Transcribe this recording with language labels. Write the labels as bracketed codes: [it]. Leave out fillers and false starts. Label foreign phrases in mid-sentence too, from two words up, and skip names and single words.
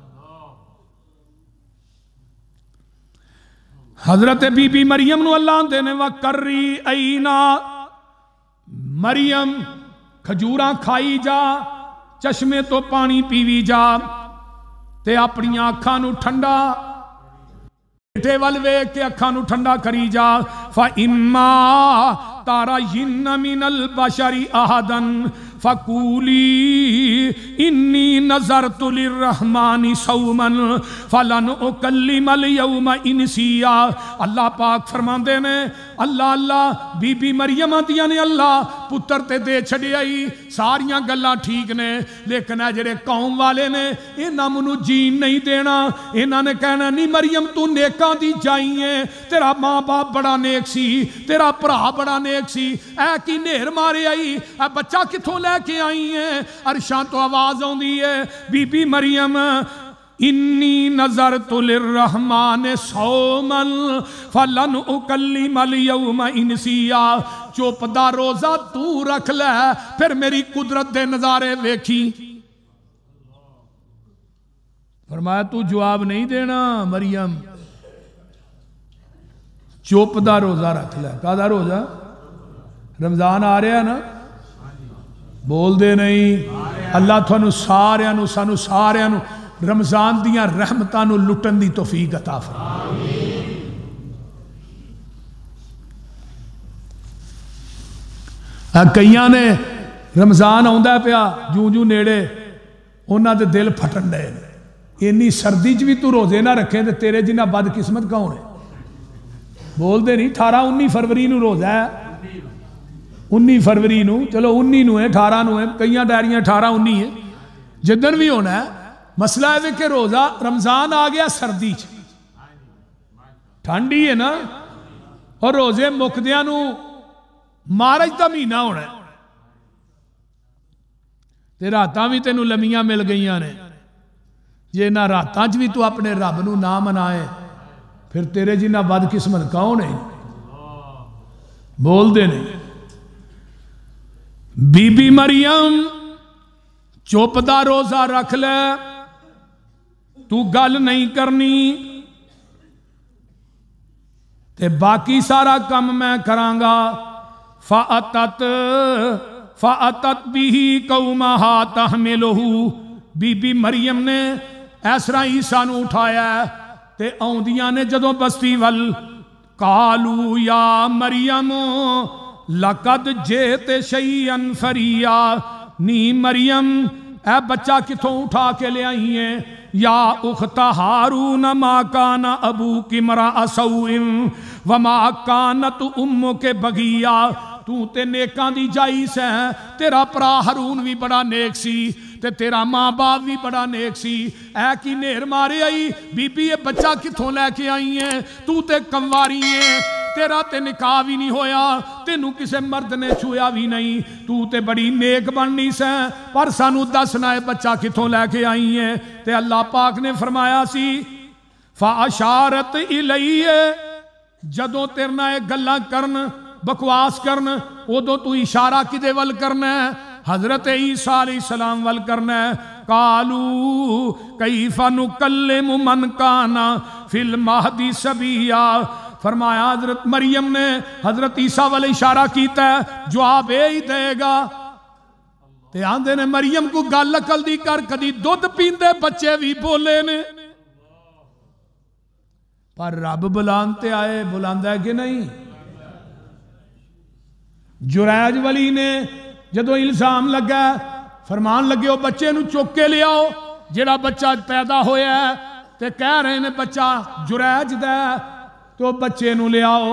[pa] حضرت بی بی مریم نو اللہ دینے [ar] وَقَرِّ عَيْنَا, [pa] مریم کھجوراں کھائی جا, چشمے تو پانی پیوی جا, تے اپنی آنکھاں نو ٹھنڈا بیٹے وال ویکھ کے اکھاں نو ٹھنڈا کری جا. [ar] فَإِمَّا ترین من البشر احدا فقولی انی نظرت للرحمن صوما فلن اکلم اليوم انسیا۔ [pa] اللہ پاک فرماندے نے اللہ اللہ بی بی مریم آدیاں نے اللہ پتر تے دے چھڑی آئی ساریاں گلاں ٹھیک نے، لیکن اے جڑے قوم والے نے انہاں منو جین نہیں دینا، انہاں نے کہنا نہیں مریم تو نیکاں دی جائی ہے، تیرا ماں باپ بڑا نیک سی، تیرا بھرا بڑا نیک سی، اے کی نیر مارے آئی، اے بچہ کتھوں لے کے آئی ہیں؟ عرشاں تو آواز ہوندی ہے بی بی مریم [ar] انی نظرت للرحمن صوما فلن اکلم اليوم انسیا۔ [pa] چپ دا روزہ تو رکھ لے پھر میری قدرت دے نظارے ویکھی۔ فرمایا تو جواب نہیں دینا مریم، چپ دا روزہ رکھ لے۔ کہا روزہ؟ رمضان آ رہا ہے نا، بول دے نہیں۔ اللہ تھانو ساریاں نو سانو ساریاں نو رمضان دیاں رحمتاں نو لٹن دی توفیق عطا فرمائے۔ کئیاں نے رمضان آندا پیا جوں جوں نیڑے انہاں دے دل پھٹن ڈے، اینی سردی چ بھی تو روزے نہ رکھے تے تیرے جنہ بد قسمت کون ہے؟ بول دے نہیں۔ 18-19 فروری نو روزہ ہے، 19 فروری نو، چلو 19 نو ہے، 18 نو ہے، کئیاں ڈائریاں 18-19 ہے، جدن بھی ہونا ہے۔ مسئلہ ہے کہ روزہ رمضان آ گیا سردی چ، ٹھنڈی ہے نا، اور روزے مکدیاں نو مارچ دا مہینہ ہونا ہے، تے راتاں بھی تینوں لمیاں مل گئیاں نے، جے نہ راتاں چ بھی تو اپنے رب نو نہ منائے پھر تیرے جنہ بد قسمت کون ہے؟ بول دے نہیں۔ بی بی مریم چپ دا روزہ رکھ لے، تو گل نہیں کرنی تے باقی سارا کم میں کرانگا۔ [ar] فَأَتَتْ بِهِ قَوْمَهَا تَحْمِلُهُ۔ [pa] بی بی مریم نے ایسرا عیسیٰ نو اٹھایا تے آؤندیاں نے جدوں بستی ول [ar] قالوا یا مریم لقد جئت شیئا فریا۔ [pa] نی مریم اے بچہ کتھوں اٹھا کے لے آئی ہیں؟ [ar] یا اخت ہارون ما کان ابوک امرأ سوء وما کانت امک بغیا۔ [pa] تو تے نیکاں دی جائی سے، تیرا پرا ہارون بھی بڑا نیک سی تے تیرا ماں باپ بھی بڑا نیک سی، اے کی نیر مارے آئی بی بی یہ بچہ کتھوں لے کے آئی ہیں؟ تو تے کمواری ہیں، تیرا تے نکاح بھی نہیں ہویا، تینوں کسے مرد نے چھویا بھی نہیں، تو تے بڑی نیک بننی سے، پر سانو دسنا ہے بچہ کتھوں لے کے آئی ہیں؟ تے اللہ پاک نے فرمایا سی [ar] فَأَشَارَتْ إِلَيْهِ۔ [pa] جدوں تیرنا ایک گلہ کرن بکواس کرن ادو تو اشارہ کدے ول کرنا ہے؟ حضرت عیسیٰ علیہ السلام ول کرنا ہے۔ [ar] قالوا کیف نکلم من کان فی المہد صبیا۔ [pa] فرمایا حضرت مریم نے حضرت عیسیٰ والے اشارہ کیتا ہے، جواب اے ہی دے گا۔ تے آندے نے مریم کو گل عقل دی کر، کدی دودھ پیندے بچے بھی بولے نے، پر رب بلانتے آئے، بلاندہ ہے کہ نہیں؟ جریج ولی نے جدو الزام لگا فرمان لگے وہ بچے نو چوک کے لے آؤ، جڑا بچہ پیدا ہویا ہے تے کہہ رہے نے بچہ جریج دا ہے، تو بچے نو لے آؤ۔